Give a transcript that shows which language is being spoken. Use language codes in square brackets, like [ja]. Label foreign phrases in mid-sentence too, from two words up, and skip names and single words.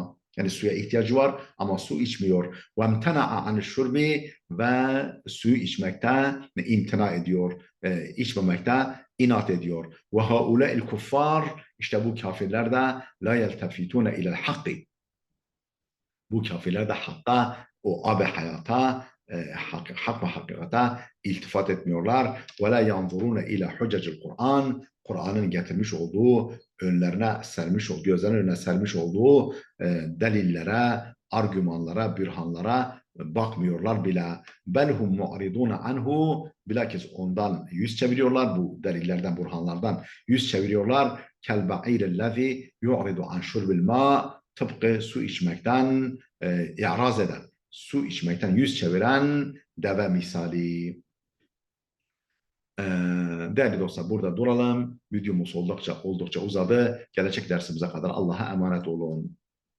[tr] Yani suya ihtiyacı var ama su içmiyor. [ar] وامتنع عن الشرب, [tr] ve suyu içmekte imtina ediyor. İçmemekte inat ediyor. [ar] وهؤلاء الكفار, [tr] işte bu kafirler de [ar] لا يلتفتون إلى الحق. [tr] Bu kafirler de hakka, o hayata, hak ve hakikata iltifat etmiyorlar. [ar] وَلَا يَنْظُرُونَ اِلَى حُجَّجِ الْقُرْآنِ. [tr] Kur'an'ın getirmiş olduğu, gözlerinin önüne sermiş olduğu delillere, argümanlara, bürhanlara bakmıyorlar bile. [ar] بَلْهُمْ مُعْرِضُونَ عَنْهُ. [tr] Bilakis ondan yüz çeviriyorlar, bu delillerden, burhanlardan yüz çeviriyorlar. [ar] كَالْبَعِيرِ الَّذِي يُعْرِضُ عَنْ شُرْبِ الْمَاءِ. [tr] Tıpkı su içmekten i'raz eden, su içmekten yüz çeviren deve misali. Değerli dostlar, burada duralım. Videomuz oldukça uzadı. Gelecek dersimize kadar Allah'a emanet olun.